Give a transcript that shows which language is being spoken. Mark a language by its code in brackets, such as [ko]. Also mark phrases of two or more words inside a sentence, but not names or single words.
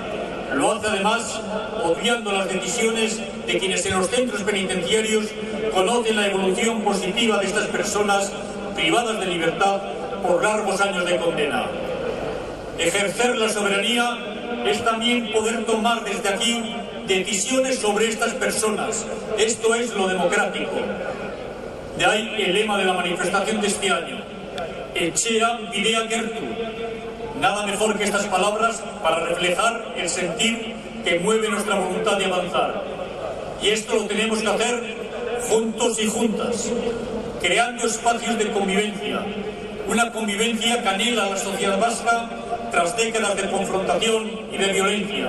[es] Lo hace además obviando las decisiones de quienes en los centros penitenciarios conocen la evolución positiva de estas personas privadas de libertad por largos años de condena. Ejercer la soberanía es también poder tomar desde aquí decisiones sobre estas personas. Esto es lo democrático. De ahí el lema de la manifestación de este año: [eu] Etxea bidea gertu. [es] Nada mejor que estas palabras para reflejar el sentir que mueve nuestra voluntad de avanzar. Y esto lo tenemos que hacer juntos y juntas. creando espacios de convivencia, una convivencia que anhela la sociedad vasca tras décadas de confrontación y de violencia.